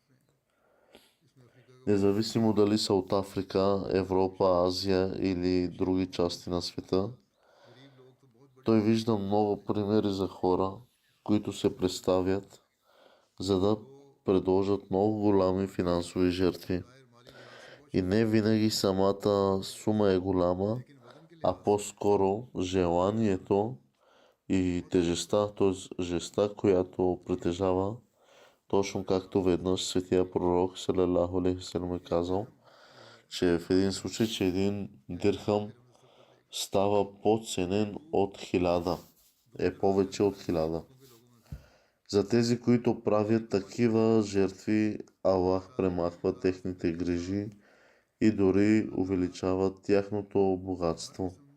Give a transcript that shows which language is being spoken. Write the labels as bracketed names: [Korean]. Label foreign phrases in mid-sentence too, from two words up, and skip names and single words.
[Bulgarian] Независимо дали са от Африка, Европа, Азия или други части на света, той вижда много примери за хора, които се представят, за да предложат много голями финансови жертви. И не винаги самата сума е голяма, а по-скоро желанието и тежестта, т.е. жеста, която притежава, точно както веднъж светия пророк [Arabic] صلى الله عليه وسلم [Bulgarian] е казал, че в един случай, че един дирхам става по-ценен от 1000, е повече от 1000. За тези, които правят такива жертви, Аллах премахва техните грижи и дори увеличава тяхното богатство.